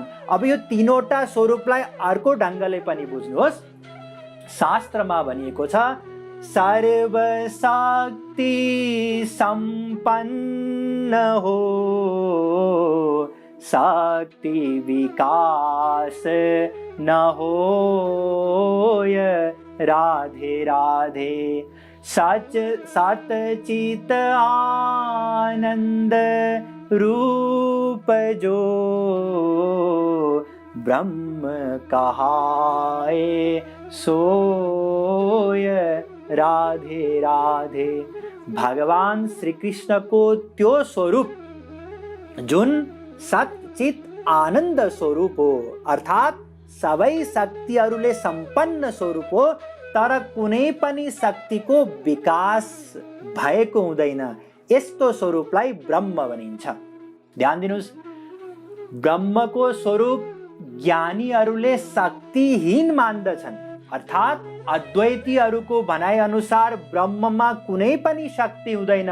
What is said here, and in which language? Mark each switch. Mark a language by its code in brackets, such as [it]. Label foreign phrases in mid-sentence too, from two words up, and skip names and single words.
[ne] अब यो तीनवटा स्वरूपलाई अर्को ढङ्गले पनि बुझ्नुहोस्। शास्त्रमा भनिएको छ, [hi] सर्वशक्ति सम्पन्न हो, शक्ति विकास न होय, राधे राधे। सच सत चित आनंद रूप जो, ब्रह्म कहाए सोय, राधे राधे। [ne] भगवान श्री कृष्ण को त्यो स्वरूप जुन सचित आनंद स्वरूप हो, अर्थात सबै शक्तिहरूले सम्पन्न स्वरूप हो, तर कुनै पनि शक्तिको विकास भएको हुँदैन। यस्तो स्वरूपलाई ब्रह्म भनिन्छ। ध्यान दिनुहोस्, ब्रह्मको स्वरूप ज्ञानीहरूले शक्तिहीन मान्दछन्, अर्थात अद्वैतीहरूको भनाइ अनुसार ब्रह्ममा कुनै पनि शक्ति हुँदैन।